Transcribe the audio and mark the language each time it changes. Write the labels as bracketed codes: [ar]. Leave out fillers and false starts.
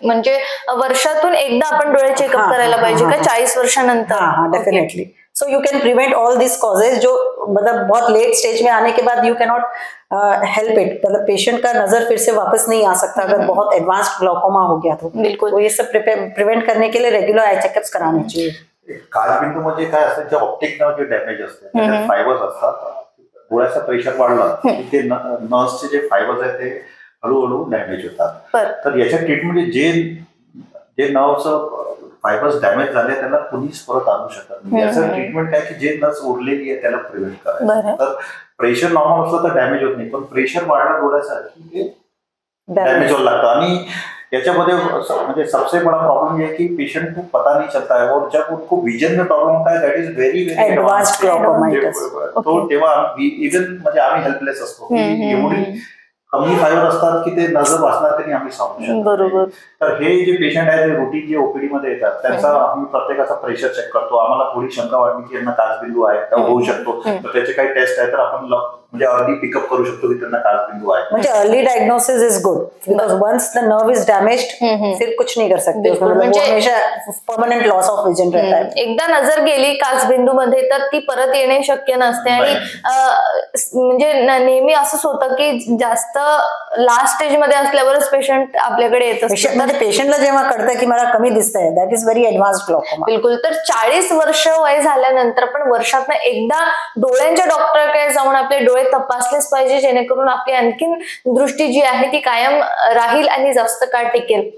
[mr] म्हणजे वर्षातून एकदा आपण डोळे चेकअप करायला पाहिजे का 40 वर्षानंतर? [hi] हाँ, definitely. [en] So you can prevent all these causes [hi] जो मतलब बहुत लेट स्टेज में आने के बाद [en] you cannot help it, [hi] मतलब पेशेंट का नजर फिर से वापस नहीं आ सकता अगर बहुत एडवांस्ड ग्लॉकोमा हो गया तो. बिल्कुल. तो ये सब प्रिवेंट करने के लिए रेगुलर आई चेकअप्स कराने चाहिए. [mr] काचबिंदू म्हणजे काय असतं, जे ऑप्टिक नर्व जे डॅमेज असते त्याच्यात फायबर्स असतात, डोळ्याचा प्रेशर वाढला की ते नर्व्सचे जे फायबर्स आहेत ते हळूहळू डॅमेज होतात. तर याच्या ट्रीटमेंट जे नर्व्स फायबर्स डॅमेज झाले त्याला कुणीच परत आणू शकत नाही. याचं ट्रीटमेंट काय की जे नस उरलेली आहे त्याला प्रिव्हेंट करायचं. तर प्रेशर नॉर्मल असलं तर डॅमेज होत नाही, पण प्रेशर वाढलं डोळ्यासाठी ते डॅमेज व्हायला लागतं. आणि याच्यामध्ये म्हणजे [hi] सबसे बड़ा प्रॉब्लेम ये है कि पेशेंट को पता नहीं चलता है, और जब उनको विजन में प्रॉब्लम होता है [en] That is very advanced glaucomatous. [mr] तो तेव्हा इव्हन म्हणजे आम्ही हेल्पलेस असतो, एवढी कमी फायबर असतात की ते नजर वाचणार तरी आम्ही सांगू शकतो. बरोबर. तर हे जे पेशंट आहे ते रुटीन जे ओपीडी मध्ये येतात त्यांचा आम्ही प्रत्येकाचा प्रेशर चेक करतो. आम्हाला थोडी शंका वाटली की यांना काचबिंदू आहे का होऊ शकतो, तर त्याचे काही टेस्ट आहे तर आपण म्हणजे अर्ली पिकअप करू शकतो की त्यांना काळबिंदू आहे. [en] म्हणजे early diagnosis is good because once the nerve is damaged [hi] फिर कुछ नहीं कर सकते, [mr] म्हणजे [hi] हमेशा [en] permanent loss of vision [hi] रहता है. [mr] एकदा नजर गेली काचबिंदू मध्ये तर ती परत येणे शक्य नसते. आणि म्हणजे नेहमी असंच होतं की जास्त लास्ट स्टेज मध्ये असल्यावरच पेशंट आपल्याकडे येत असतात. म्हणजे पेशंटला जेव्हा कळतं की मला कमी दिसतंय [en] That is very advanced glaucoma. [mr] बिलकुल. तर 40 वर्ष वय झाल्यानंतर पण वर्षातनं एकदा डोळ्यांच्या डॉक्टरकडे जाऊन आपले डोळे तपासलेच पाहिजे, जेणेकरून आपली आणखीन दृष्टी जी आहे ती कायम राहील आणि जास्त काळ टिकेल.